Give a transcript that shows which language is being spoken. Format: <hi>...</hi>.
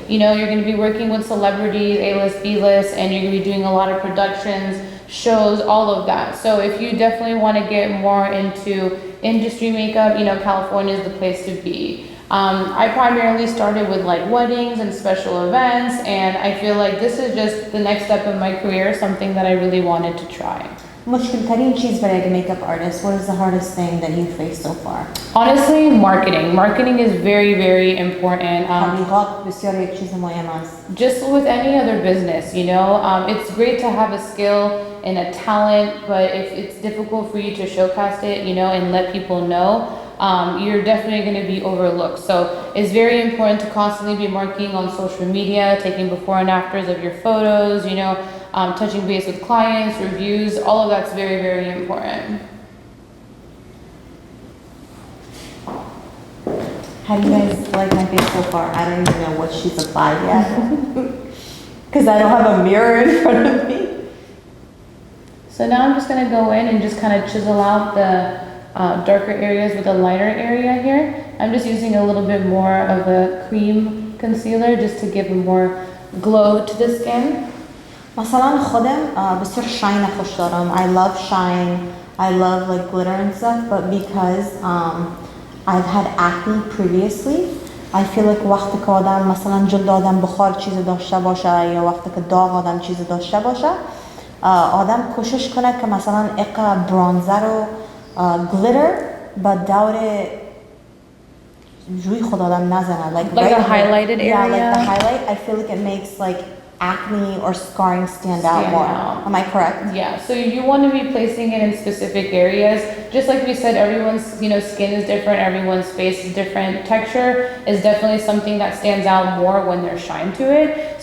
<en>You're going to be working with celebrities, A-list, B-list, and you're going to be doing a lot of productions, shows, all of that. So if you definitely want to get more into industry makeup, California is the place to be. I primarily started with like weddings and special events, and I feel like this is just the next step in my career, something that I really wanted to try.</en> <fa>مشكل ترين چیز برای</fa> <en>a makeup artist? What is the hardest thing that you've faced so far? Honestly, marketing. Marketing is very, very important.</en> <fa>تبلیغات بسیار یک چیز مهم است.</fa> <en>Just with any other business, you know, it's great to have a skill and a talent, but if it's difficult for you to showcase it, you know, and let people know, you're definitely going to be overlooked. So it's very important to constantly be marketing on social media, taking before and afters of your photos, you know, touching base with clients, reviews, all of that's very, very important. How do you guys like my face so far? I don't even know what she's applied yet. Because I don't have a mirror in front of me. So now I'm just going to go in and just kind of chisel out the darker areas with a lighter area here. I'm just using a little bit more of a cream concealer just to give a more glow to the skin.</en> <fa>مثلا خودم بسیار shine خوش دارم.</fa> <en>I love shine. I love like glitter and stuff, but because I've had acne previously, I feel like</en> <fa>وقتی که آدم مثلا جلد آدم بخار چیز داشته باشه یا وقتی که داغ آدم چیز داشته باشه، آدم کوشش کنه که مثلا اقا برانزر و glitter با دور روی خود آدم نزنه.</fa> <en>Like a highlighted area? Yeah, like the highlight. I feel like it makes like acne or scarring stand out more. Am I correct? Yeah, so you want to be placing it in specific areas. Just like we said, everyone's, you know, skin is different, everyone's face is different. Texture is definitely something that stands out more when there's shine to it.</en>